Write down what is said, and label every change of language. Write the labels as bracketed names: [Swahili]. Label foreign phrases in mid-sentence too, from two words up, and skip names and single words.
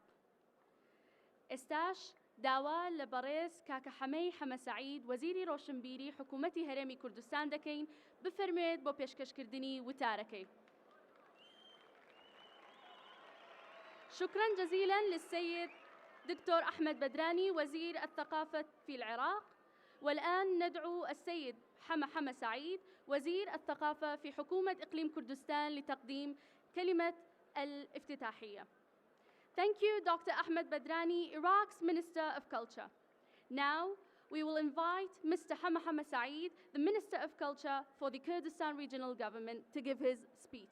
[Central Kurdish] ئێستاش داوا لە بەڕێز کاکە حەمەی حەمەسەعید وەزیری ڕۆشنبیری حکوومەتی هەرێمی کوردستان دەکەین بفەرموێت بۆ پێشکەشکردنی وتارەکەی. [Arabic] شكرا جزيلا للسيد دكتور أحمد بدراني وزير الثقافة في العراق. والآن ندعو السيد حمى سعيد وزير الثقافة في حكومة إقليم كردستان لتقديم كلمة الافتتاحية. [English] Thank you, Dr. Ahmed Badrani, Iraq's Minister of Culture. Now, we will invite Mr. Hama Saeed, the Minister of Culture for the Kurdistan Regional Government, to give his speech.